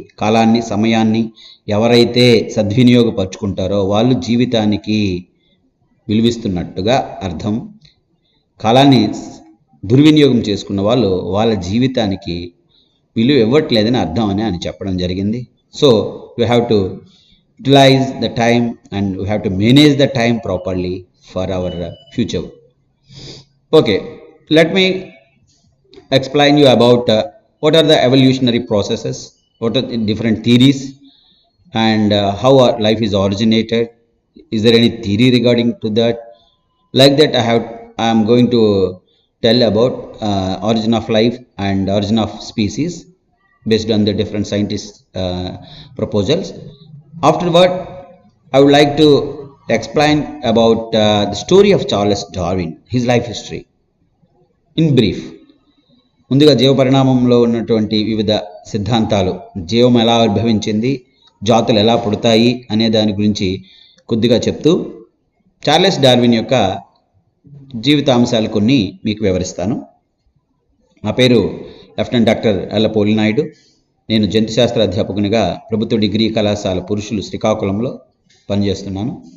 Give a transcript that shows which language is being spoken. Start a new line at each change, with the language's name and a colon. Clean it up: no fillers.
Telugu: కాలాన్ని, సమయాన్ని ఎవరైతే సద్వినియోగపరుచుకుంటారో వాళ్ళు జీవితానికి విలువిస్తున్నట్టుగా అర్థం. కాలాన్ని దుర్వినియోగం చేసుకున్న వాళ్ళు వాళ్ళ జీవితానికి విలువ ఇవ్వట్లేదని అర్థం అని ఆయన చెప్పడం జరిగింది.
English: So you have to utilize the time and you have to manage the time properly for our future. Okay, let me explain you about what are the evolutionary processes, what are the different theories, and how our life is originated. Is there any theory regarding to that? Like that I am going to tell about origin of life and origin of species based on the different scientists proposals. Afterward I would like to explain about the story of Charles Darwin, his life history in brief.
Telugu: ముందుగా జీవ పరిణామంలో ఉన్నటువంటి వివిధ సిద్ధాంతాలు, జీవం ఎలా ఆవిర్భవించింది, జాతులు ఎలా పుడతాయి అనే దాని గురించి కొద్దిగా చెప్తూ చార్లెస్ డార్విన్ యొక్క జీవితాంశాలు కొన్ని మీకు వివరిస్తాను. నా పేరు లెఫ్టినెంట్ డాక్టర్ పోలి నాయుడు. నేను జంతుశాస్త్ర అధ్యాపకునిగా ప్రభుత్వ డిగ్రీ కళాశాల పురుషులు శ్రీకాకుళంలో పనిచేస్తున్నాను.